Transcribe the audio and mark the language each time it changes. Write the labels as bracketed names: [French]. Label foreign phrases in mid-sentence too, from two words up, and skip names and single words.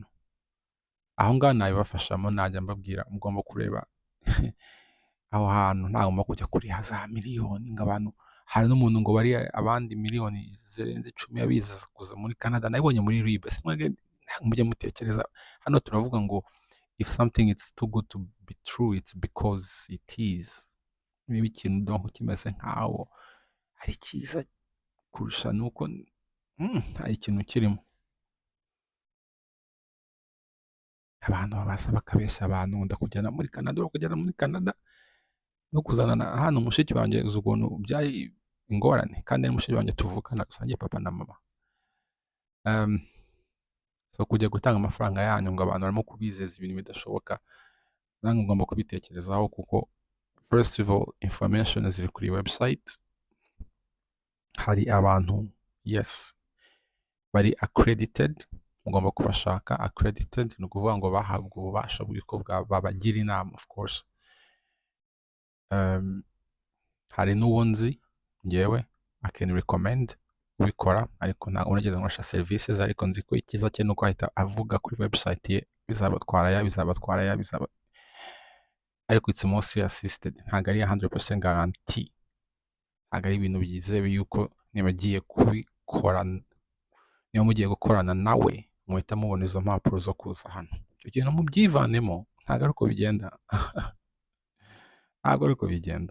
[Kinyarwanda] Aho ngaho nabibafashamo, najya mbabwira mugomba kureba aho hantu ntagomba kujya kuriha za miliyoni ngo abantu. Hari n'umuntu ngo bari abandi miliyoni zirenze 10 yabize kuza muri Canada, nabibonye muri RIB. Mujye mutekereza, hano turavuga ngo [English] if something is too good to be true, it's because it is. [Kinyarwanda] Niba ikintu donc kimeze nkaho ari cyiza kurusha nuko hari ikintu kirimo. Abantu babasa bakabeshya abantu, ndakujyana muri Canada, ukujyana muri Canada no kuzana hano mushiki wanjye uzi ukuntu byari ingorane, kandi ari mushiki wanjye tuvukana, dusangiye papa na mama. So kujya gutanga amafaranga yanyu ngo abantu barimo kubizeza ibintu bidashoboka, nange ngomba kubitekerezaho, kuko [English] first of all [Kinyarwanda] information ziri kuri website. Hari abantu yes, bari accredited, mugomba kubashaka accredited, ni ukuvuga ngo bahabwa ububasha bw'uko babagira inama. [English] Of course, [Kinyarwanda] hari n'uwo nzi ngewe [English] I can recommend [Kinyarwanda] ubikora, ariko ntabwo nigeze nkoresha serivisi ze, ariko nzi ko icyiza cye ni uko ahita avuga kuri website ye bizabatwara ya bizabatwara ya bizaba, ariko [English] it's mostly assisted, [Kinyarwanda] ntabwo ari 100% guarantee, ntabwo ari ibintu byizewe yuko nibagiye kubikora, niba mugiye gukorana nawe muhita mubona izo mpapuro zo kuza hano. Icyo kintu mubyivanemo, ntabwo ari uko bigenda ntabwo ari uko bigenda.